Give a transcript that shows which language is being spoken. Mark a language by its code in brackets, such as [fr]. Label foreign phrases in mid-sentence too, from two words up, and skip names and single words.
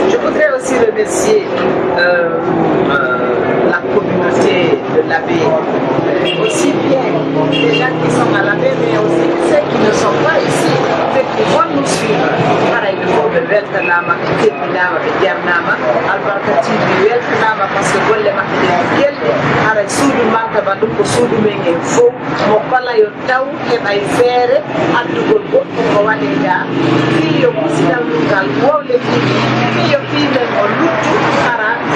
[fr] Je voudrais aussi remercier la communauté de l'Abbé, aussi bien les gens qui sont à l'Abbé, mais aussi ceux qui ne sont pas ici, ceux qui vont nous suivre. Pareil, il faut que Weltanama, Ketinama, Diamnama, Albarka TV, Weltanama, parce que vous les marquez, [ff] ara suudu manka ba ɗum ko suudu men en fof mo kala yo taw heɓa e feere addugol goɗɗum ko waɗega fi yo musidal ngal wowle fi yo fimen o luttu ara